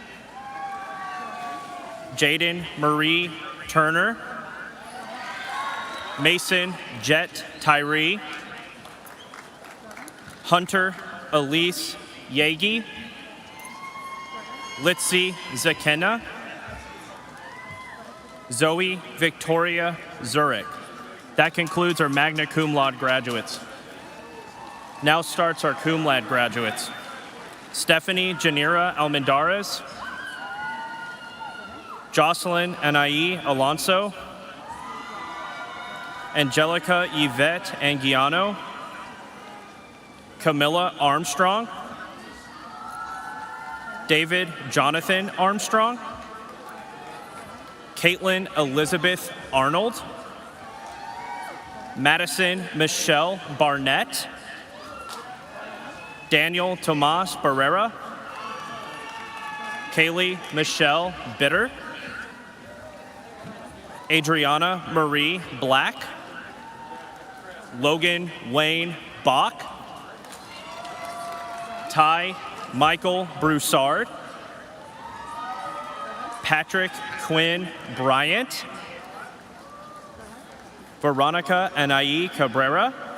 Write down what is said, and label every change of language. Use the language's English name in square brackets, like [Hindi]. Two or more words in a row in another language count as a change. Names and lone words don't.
[English] Jaden Marie Turner, Mason Jet Tyree, Hunter Elise Yagi, Litzy Zakena, Zoe Victoria Zurich. That concludes our [Latin] magna cum laude [English] graduates. Now starts our [Latin] cum laude [English] graduates. Stephanie Janira Almendarez, Jocelyn Anaí Alonso, Angelica Yvette Anguiano, Camilla Armstrong, David Jonathan Armstrong, Caitlin Elizabeth Arnold, Madison Michelle Barnett, Daniel Tomas Barrera, Kaylee Michelle Bitter, Adriana Marie Black, Logan Wayne Bach, Ty Michael Broussard, Patrick Quinn Bryant, Veronica Anaí Cabrera,